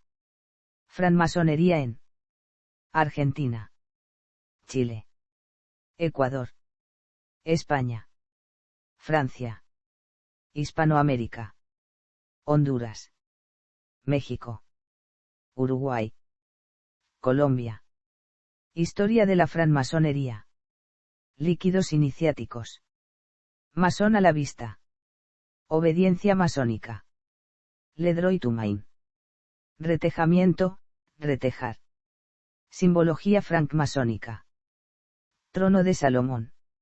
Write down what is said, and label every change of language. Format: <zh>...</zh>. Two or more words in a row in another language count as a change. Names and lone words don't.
<es>Francmasonería en Argentina, Chile, Ecuador, España, Francia, Hispanoamérica, Honduras, México, Uruguay, Colombia. Historia de la francmasonería. Líquidos iniciáticos. Masón a la vista. Obediencia masónica. Le droit humain. Retejamiento, retejar. Simbología francmasónica. Trono de Salomón.</es>